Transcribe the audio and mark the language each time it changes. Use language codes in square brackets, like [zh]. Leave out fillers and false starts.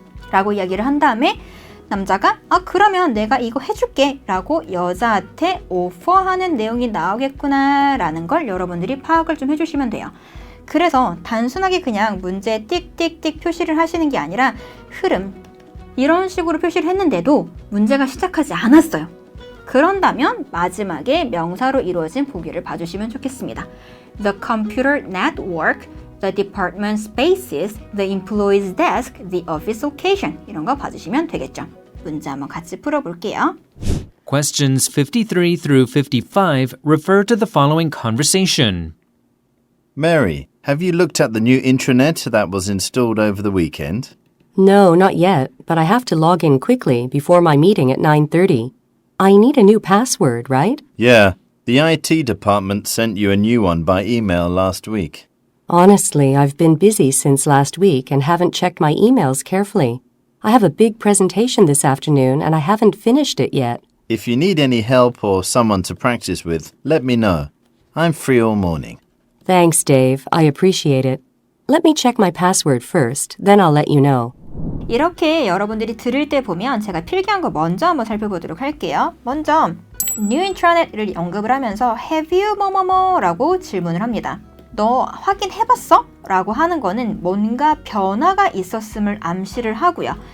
[ko] 라고 이야기를 한 다음에 남자가 그러면 내가 이거 해줄게 라고 여자한테 오퍼하는 내용이 나오겠구나 라는 걸 여러분들이 파악을 좀 해주시면 돼요. 그래서 단순하게 그냥 문제에 띡띡띡 표시를 하시는 게 아니라 흐름, 이런 식으로 표시를 했는데도 문제가 시작하지 않았어요. 그런다면 마지막에 명사로 이루어진 보기를 봐주시면 좋겠습니다. [en] The computer network, the department spaces, the employee's desk, the office location. [ko] 이런 거 봐주시면 되겠죠. 문제 한번 같이 풀어볼게요. [en] Questions 53 through 55 refer to the following conversation. Mary, have you looked at the new intranet that was installed over the weekend? No, not yet, but I have to log in quickly before my meeting at 9:30. I need a new password, right? Yeah, the IT department sent you a new one by email last week. Honestly, I've been busy since last week and haven't checked my emails carefully. I have a big presentation this afternoon and I haven't finished it yet. If you need any help or someone to practice with, let me know. I'm free all morning. Thanks, Dave. I appreciate it. Let me check my password first, then I'll let you know. [ko] 이렇게 여러분들이 들을 때 보면 제가 필기한 거 먼저 한번 살펴보도록 할게요. 먼저 New Intranet를 언급을 하면서 [en] Have you [ko] 뭐뭐뭐 라고 질문을 합니다. 너 확인해봤어? 라고 하는 거는 뭔가 변화가 있었음을 암시를 하고요.